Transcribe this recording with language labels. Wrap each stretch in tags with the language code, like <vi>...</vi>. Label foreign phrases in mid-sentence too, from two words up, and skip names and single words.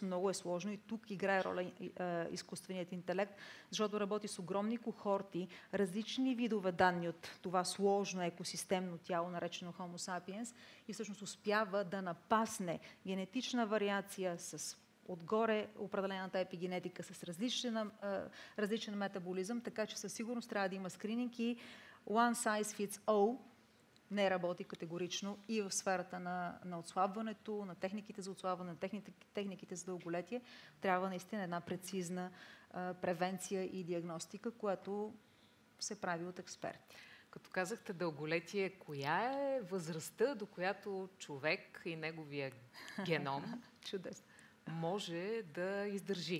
<bg>Много е сложно и тук играе роля изкуственият интелект, защото работи с огромни кохорти, различни видове данни от това сложно екосистемно тяло, наречено Homo sapiens, и всъщност успява да напасне генетична вариация с отгоре определената епигенетика с различен метаболизъм, така че със сигурност трябва да има скрининг и</bg> <en>one size fits all</en> <bg>не работи категорично и в сферата на отслабването, на техниките за отслабване, на техниките за дълголетие. Трябва наистина една прецизна превенция и диагностика, която се прави от експерти. Като казахте дълголетие, коя е възрастта, до която човек и неговия геном може да издържи?</bg>